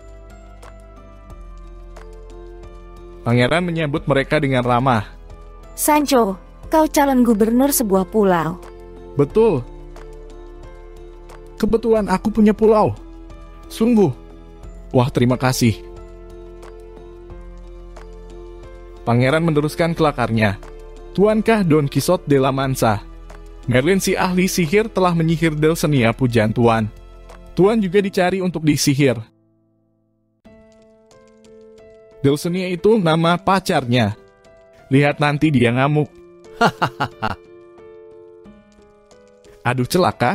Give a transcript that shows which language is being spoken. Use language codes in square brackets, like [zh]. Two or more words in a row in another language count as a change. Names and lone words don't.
[id] Pangeran menyambut mereka dengan ramah. Sancho, kau calon gubernur sebuah pulau. Betul. Kebetulan aku punya pulau. Sungguh. Wah, terima kasih. Pangeran meneruskan kelakarnya. Tuankah Don Quixote de la Mancha? Merlin si ahli sihir telah menyihir Dulcinea pujaan Tuan. Tuan juga dicari untuk disihir. Dulcinea itu nama pacarnya. Lihat nanti dia ngamuk. Aduh celaka.